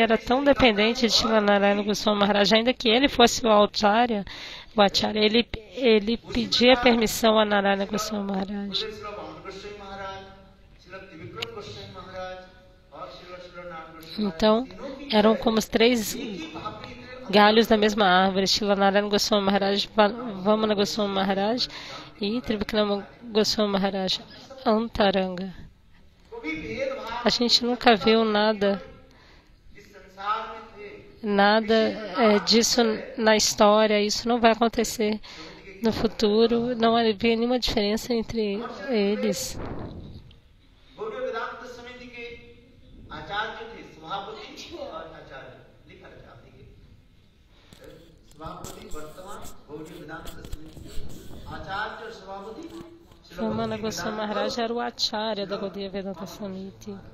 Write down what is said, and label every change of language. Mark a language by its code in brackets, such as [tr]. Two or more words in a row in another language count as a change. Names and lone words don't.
[pt] era tão dependente de Srila Narayana Goswami Maharaj, ainda que ele fosse o acharya, ele pedia permissão a Narayana Goswami Maharaj. Então, eram como os 3 galhos da mesma árvore, Srila Narayana Goswami Maharaj, Vamana Goswami Maharaj e Trivikrama Goswami Maharaj, Antaranga. A gente nunca viu nada disso na história, isso não vai acontecer no futuro, não havia nenhuma diferença entre eles. Vamana Goswami Maharaj era o acharya da Gaudiya Vedanta Samiti.